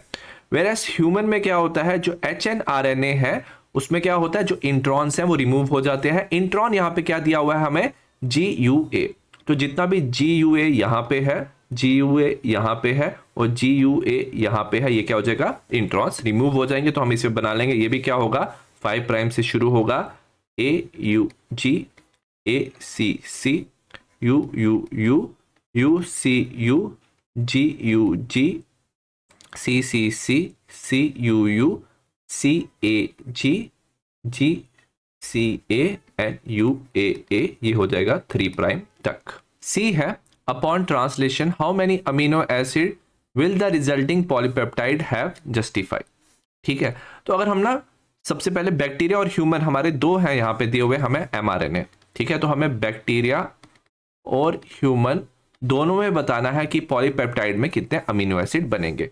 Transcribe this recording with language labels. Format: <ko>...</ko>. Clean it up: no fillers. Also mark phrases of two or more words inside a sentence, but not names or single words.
<en>versus human</en> <hi>में क्या होता है, जो hnRNA है उसमें क्या होता है, जो इंट्रॉन्स हैं वो रिमूव हो जाते हैं। इंट्रॉन यहाँ पे क्या दिया हुआ है हमें, GUA। तो जितना भी GUA यहाँ पे है GUA यहाँ पे है और GUA यहाँ पे है, ये क्या हो जाएगा, इंट्रॉन्स रिमूव हो जाएंगे। तो हम इसे बना लेंगे, ये भी क्या होगा 5 प्राइम से शुरू होगा, AUG ACC UUU UCU GUG CCC CUU CAG GCA एंड UAA, ये हो जाएगा 3 प्राइम तक।</hi> <en>C है upon translation how many amino acid will the resulting polypeptide have justify.</en> <hi>ठीक है, तो अगर हम ना सबसे पहले बैक्टीरिया और ह्यूमन हमारे दो हैं यहाँ पे दिए हुए हमें mRNA, ठीक है, तो हमें बैक्टीरिया और ह्यूमन दोनों में बताना है कि पॉलीपेप्टाइड में कितने</hi> <en>amino acid</en> <hi>बनेंगे।</hi>